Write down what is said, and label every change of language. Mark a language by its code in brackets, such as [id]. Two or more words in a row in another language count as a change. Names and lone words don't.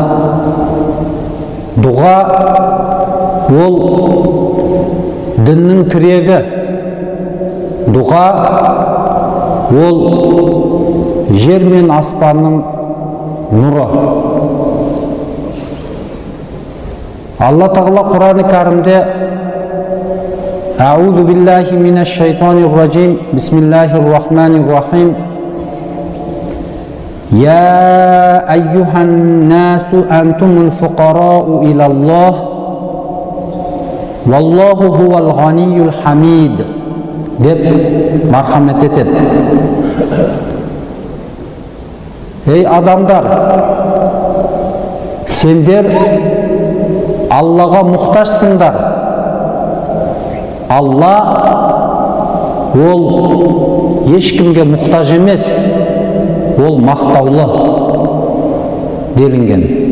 [kk] Дұға ол діннің тірегі. Дұға ол жер мен аспанның нұры. Алла Тағала Құран-ы Кәрімде [ar] أعوذ بالله من الشيطان الرجيم، بسم الله الرحمن الرحيم. يا أيها الناس أنتم الفقراء إلى الله والله هو الغني الحميد [kk] деп мархамет етеді. Ей адамдар, сендер Аллаға мұқтажсыңдар. Алла ол ешкімге мұқтаж емес, ол мақтаулы делінген.